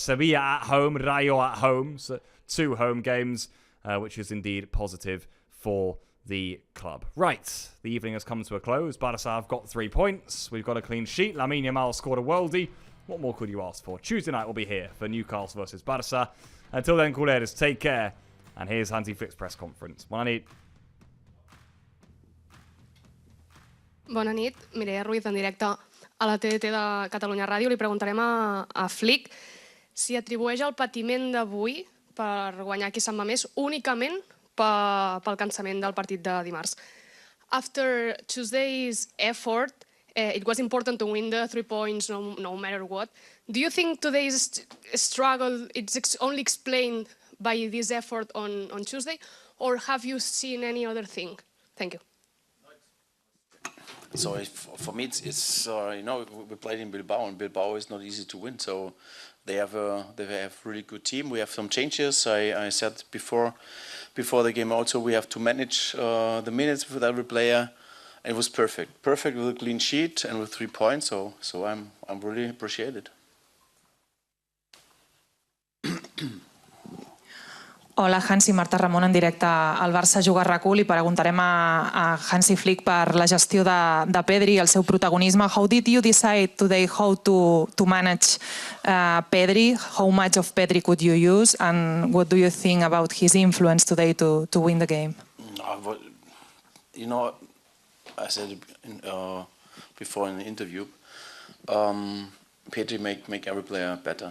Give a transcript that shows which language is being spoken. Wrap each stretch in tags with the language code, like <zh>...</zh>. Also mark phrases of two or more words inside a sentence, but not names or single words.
<en>Sevilla at home, Rayo at home. So 2 home games, which is indeed positive for the club. Right, the evening has come to a close. Barça have got 3 points. We've got a clean sheet. Lamine Yamal scored a worldie. What more could you ask for? Tuesday night will be here for Newcastle versus Barça. Until then, Culers, take care. And here's Hansi Flick's press conference.</en> <ca>Bona nit. Bona nit, Mireia Ruiz en directe a la TDT de Catalunya Ràdio. Li preguntarem a Flick si atribueix el patiment d'avui per guanyar aquí Sant Mamés únicament pel cansament del partit de dimarts.</ca> <en>After Tuesday's effort, it was important to win the 3 points no matter what. Do you think today's struggle is only explained by this effort on Tuesday, or have you seen any other thing? Thank you. So for me, it's we played in Bilbao, and Bilbao is not easy to win. So they have a really good team. We have some changes. I said before the game also we have to manage the minutes with every player. It was perfect with a clean sheet and with 3 points. So I'm really appreciated.</en> <ca>Hola, Hansi, Marta Ramon en directe al Barça Juga RAC1. Li preguntarem a Hansi Flick per la gestió de Pedri i el seu protagonisme.</ca> <en>How did you decide today how to manage Pedri? How much of Pedri could you use? And what do you think about his influence today to win the game? I said before in the interview, Pedri make every player better.</en>